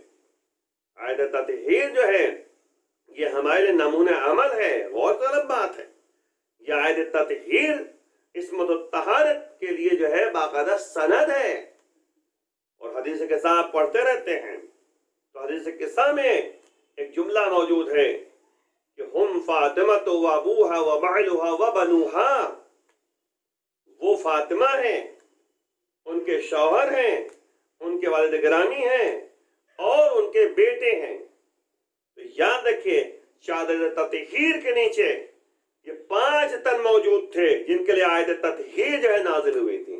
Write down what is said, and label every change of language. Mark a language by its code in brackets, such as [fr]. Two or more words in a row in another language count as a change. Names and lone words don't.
[ur] آیت تطہیر جو ہے یہ ہمارے لیے نمونہ عمل ہے، غور طلب بات ہے۔ یہ آیت تطہیر عصمت و طہارت کے لیے جو ہے باقاعدہ سند ہے، اور حدیث قصہ آپ پڑھتے رہتے ہیں تو حدیث قصہ میں ایک جملہ موجود ہے کہ [ar] ہم فاطمہ و ابوہا و بعلہا و بنوہا، [ur] وہ فاطمہ ہیں، ان کے شوہر ہیں، ان کے والد گرامی ہیں اور ان کے بیٹے ہیں۔ تو یاد رکھیے چادر تطہیر کے نیچے یہ 5 تن موجود تھے جن کے لیے آیت تطہیر جو ہے نازل ہوئی تھی۔